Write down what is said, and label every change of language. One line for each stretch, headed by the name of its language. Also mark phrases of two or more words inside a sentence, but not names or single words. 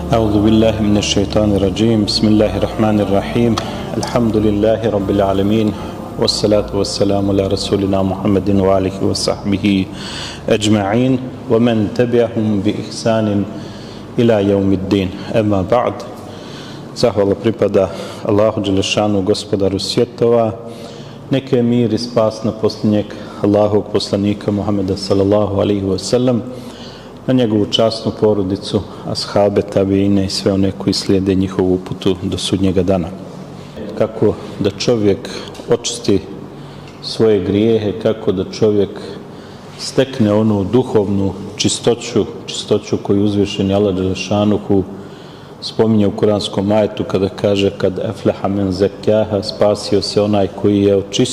Arabic: أعوذ بالله من الشيطان الرجيم بسم الله الرحمن الرحيم الحمد لله رب العالمين والصلاة والسلام على رسولنا محمد وآله وصحبه أجمعين ومن تبعهم بإحسان إلى يوم الدين أما بعد.
Bosnian: Zahvala pripada Allahu Đelešanu, gospodaru svjetova. Neka je mir i spas na posljednjeg Allahovog poslanika Muhameda
Arabic: صلى الله عليه وسلم,
Bosnian: na njegovu časnu porodicu, ashabe, tabiine i sve one koji slijede njihovu uputu do sudnjega dana. Kako da čovjek očisti svoje grijehe, kako da čovjek stekne onu duhovnu čistoću koju uzvišeni Allah Đelešanuhu spominje u kuranskom ajetu kada kaže
Arabic: قد أفلح من زكاها,
Bosnian: spasio se onaj koji je